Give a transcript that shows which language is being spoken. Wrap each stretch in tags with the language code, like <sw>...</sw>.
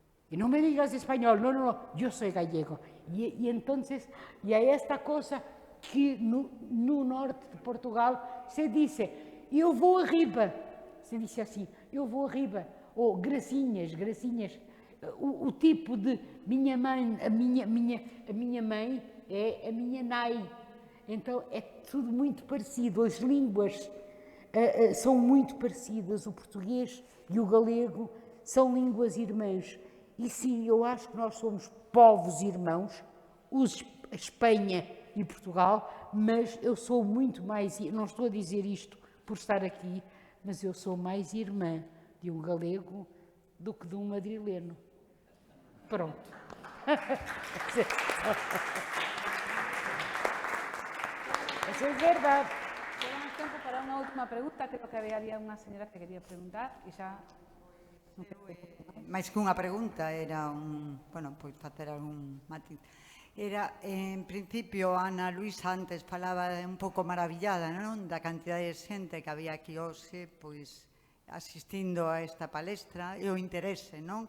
<es>Y no me digas español, no, yo soy gallego. Y entonces, y hay esta cosa</es> <pt>que no norte de Portugal se disse eu vou arriba, se disse assim, eu vou arriba, ou gracinhas, gracinhas. O tipo de minha mãe, a minha mãe é a minha nai. Então é tudo muito parecido, as línguas são muito parecidas, o português e o galego são línguas irmãs. E sim, eu acho que nós somos povos irmãos, a Espanha e Portugal, mas eu sou muito mais, não estou a dizer isto por estar aqui, mas eu sou mais irmã de um galego do que de um madrileno. Pronto.</pt> <es>Eso es verdad. Tenemos tiempo para una última pregunta. Creo que había una señora que quería preguntar y ya...</es> <gl>máis que unha pregunta, era pois facer algún matiz. Era, en principio, Ana Luisa antes falaba un pouco maravillada, non? Da cantidade de xente que había aquí hoxe, pois, asistindo a esta palestra e o interese, non?</gl>